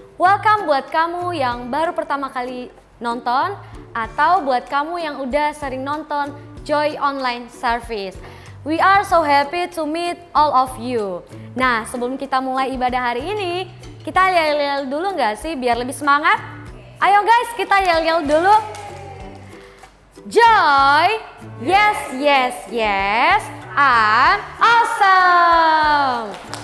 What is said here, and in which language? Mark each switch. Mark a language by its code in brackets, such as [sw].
[id] Welcome buat kamu yang baru pertama kali nonton atau buat kamu yang udah sering nonton Joy Online Service. [en] We are so happy to meet all of you. [id] Nah, sebelum kita mulai ibadah hari ini, kita yel-yel dulu nggak sih biar lebih semangat? Ayo guys, kita yel-yel dulu. Joy, [en] yes, yes, yes, and awesome.